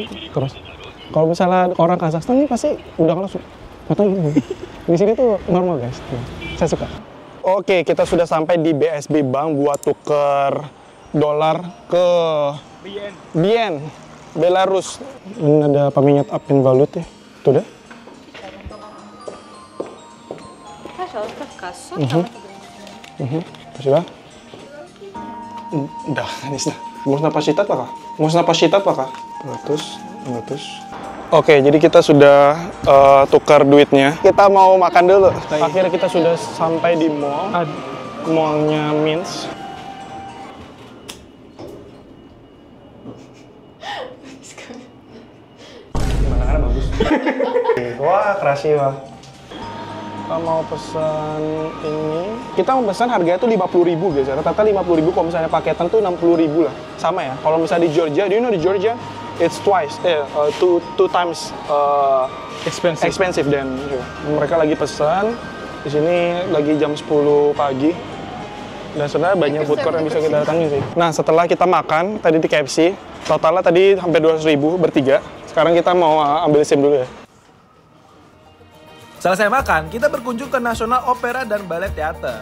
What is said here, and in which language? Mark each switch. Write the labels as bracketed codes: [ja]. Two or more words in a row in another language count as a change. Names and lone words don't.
[id] Terus kalau misalnya orang Kazakhstan ini pasti udah langsung matang gitu. Di sini tuh normal guys, saya suka. Oke, kita sudah sampai di BSB Bank buat tuker dolar ke Bien, Belarus. Ini ada peminjat Apin Valut ya, tuh deh. [ru] Пожалуйста, в кассу. Спасибо. Да, конечно. Можно посчитать пока? Можно посчитать пока? 100. [id] Oke, jadi kita sudah tukar duitnya. Kita mau makan dulu. Akhirnya kita sudah sampai di mall. Mallnya Minsk. Pemandangannya bagus. Wah, krasiwa. Kita mau pesan ini. Kita mau pesan harganya tuh 50.000 guys. Rata-rata 50.000, kalau misalnya paketan tuh 60.000 lah. Sama ya. Kalau misalnya di Georgia, [en] do you know [id] di Georgia? [en] It's twice, two times expensive than here. [id] Mereka lagi pesan. Di sini lagi jam 10 pagi. Dan sebenarnya banyak food court yang bisa kita datangi sih. Nah, setelah kita makan tadi di KFC, totalnya tadi hampir 200.000 bertiga. Sekarang kita mau ambil SIM dulu ya. Selesai makan, kita berkunjung ke National Opera dan Ballet Theater.